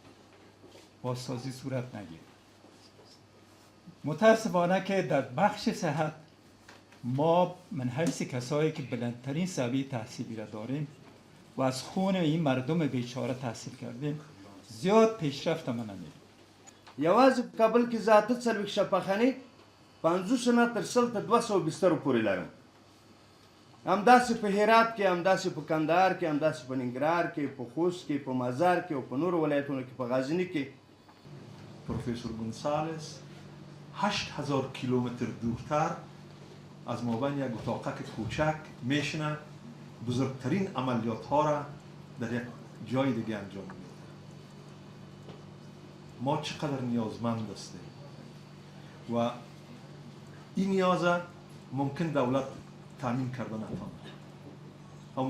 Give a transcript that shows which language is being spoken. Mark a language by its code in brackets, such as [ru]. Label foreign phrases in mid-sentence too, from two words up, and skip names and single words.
[fa] بازسازی صورت نگیره. متاسفانه که در بخش صحت ما من حیث کسایی که بلندترین سویه تحصیلی را داریم و از خون این مردم بیچاره تحصیل کردیم زیاد پیشرفت ما نمیدیم. [ps] یواز کابل کې ذاته څلوېښت شفاخانې 50 نه تر 100 ته 200 بسترو پورې لرم. همداسې په هرات کې، همداسې په کندهار کې، همداسې په ننګرهار کې، په خوست کې، په مزار کې او په نورو ولایتونو کې، په غزني کې. [fa] پروفسور گونسالس 8000 کیلومتر دورتر از مابین یک اتاقک کوچک میشنه بزرگترین عملیات ها را در یک جای دیگه انجام میده. ما چقدر نیازمند هستیم و این نیاز ممکن دولت تامین کرده نتواند، اما